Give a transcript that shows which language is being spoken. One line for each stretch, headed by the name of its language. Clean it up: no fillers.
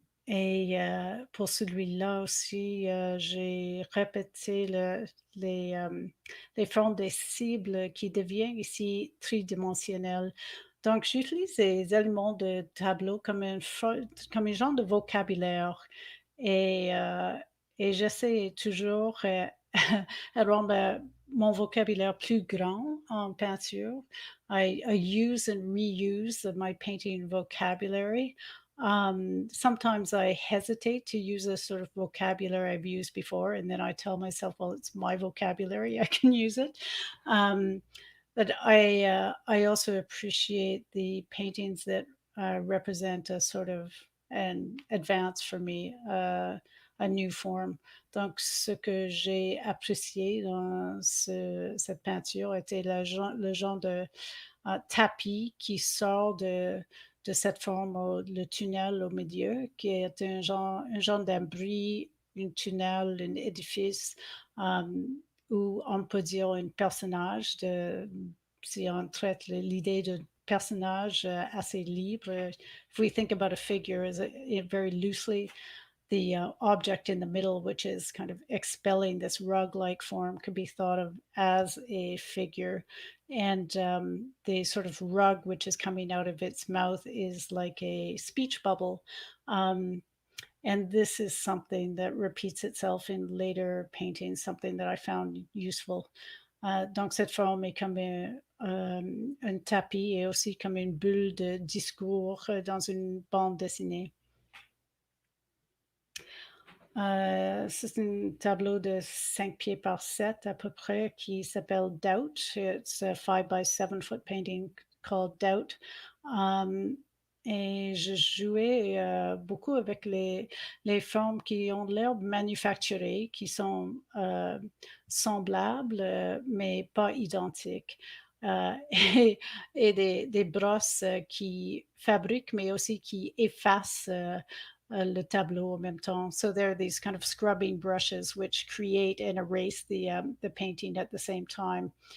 French: Et pour celui-là aussi, j'ai répété les formes des cibles qui deviennent ici tridimensionnelles. Donc, j'utilise les éléments de tableau comme un genre de vocabulaire et, j'essaie toujours de rendre mon vocabulaire plus grand en peinture.
English: I use and reuse my painting vocabulary. Sometimes I hesitate to use a sort of vocabulary I've used before, and then I tell myself, well, it's my vocabulary, I can use it. But I also appreciate the paintings that represent a sort of an advance for me, a new form.
French: Donc, ce que j'ai apprécié dans cette peinture était le genre de tapis qui sort de cette forme, le tunnel au milieu, qui est un genre d'abri, un tunnel, un édifice, où on peut dire un personnage, si on traite l'idée de personnage assez libre.
English: If we think about a figure as very loosely, the object in the middle, which is kind of expelling this rug-like form, could be thought of as a figure. And the sort of rug which is coming out of its mouth is like a speech bubble. And this is something that repeats itself in later paintings, something that I found useful.
French: Donc cette forme est comme un tapis et aussi comme une bulle de discours dans une bande dessinée. C'est un tableau de 5 pieds par 7 à peu près qui s'appelle Doubt.
English: It's a 5 by 7 foot painting called Doubt.
French: Et je jouais beaucoup avec les formes qui ont l'air manufacturées, qui sont semblables, mais pas identiques. Et, et des brosses qui fabriquent, mais aussi qui effacent le tableau en même temps.
English: So there are these kind of scrubbing brushes which create and erase the painting at the same time.